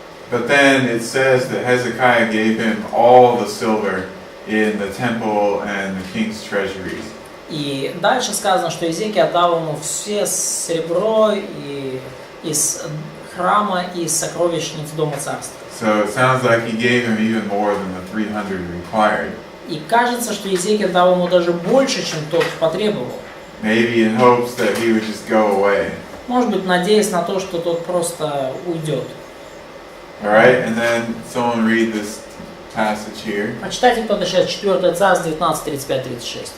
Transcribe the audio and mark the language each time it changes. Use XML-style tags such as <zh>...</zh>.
<en>But then it says that Hezekiah gave him all the silver in the temple and the king's treasuries.</en> <ru>И дальше сказано, что Иезекия отдал ему все серебро из храма и сокровищниц дома царства.</ru> <en>So it sounds like he gave him even more than the 300 required.</en> <ru>И кажется, что Иезекия дал ему даже больше, чем тот потребовал.</ru> <en>Maybe in hopes that he would just go away.</en> <ru>Может быть, надеясь на то, что тот просто уйдет.</ru> <en>Alright, and then someone read this passage here.</en> <ru>Прочитайте кто-то сейчас 4 царств 19, 35, 36.</ru>